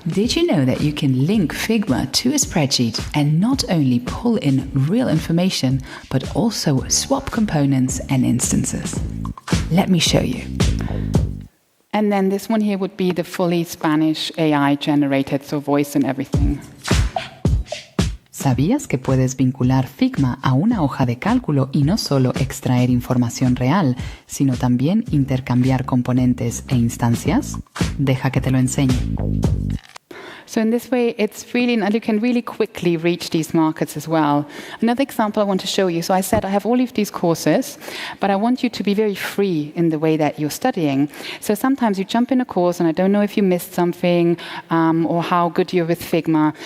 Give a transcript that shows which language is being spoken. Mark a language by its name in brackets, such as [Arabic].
[English] Did you know that you can link Figma to a spreadsheet and not only pull in real information, but also swap components and instances? Let me show you. And then this one here would be the fully Spanish AI generated, so voice and everything. [Spanish] ¿Sabías que puedes vincular Figma a una hoja de cálculo y no solo extraer información real, sino también intercambiar componentes e instancias? Deja que te lo enseñe. [English] So in this way, it's really, and you can really quickly reach these markets as well. Another example I want to show you. So I said I have all of these courses, but I want you to be very free in the way that you're studying. So sometimes you jump in a course, and I don't know if you missed something or how good you're with Figma.